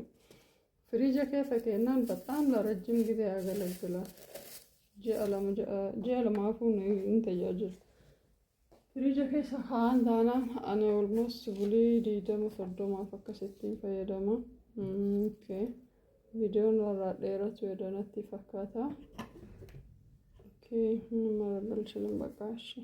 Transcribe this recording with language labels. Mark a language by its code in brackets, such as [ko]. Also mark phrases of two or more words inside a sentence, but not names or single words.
[om] Firiija keessa kennaan [am] በጣም ለረጅም ጊዜ ያገለግላል። [om] ji'a lamaafuu ni tajaajila. Firiija keessa kaan taanaan ani almost bulii 20-30 akkasittiin fayyadama. Viidiyoon irraa dheeratu jedhanatti fakkaata. Nama galchuun baqaashi.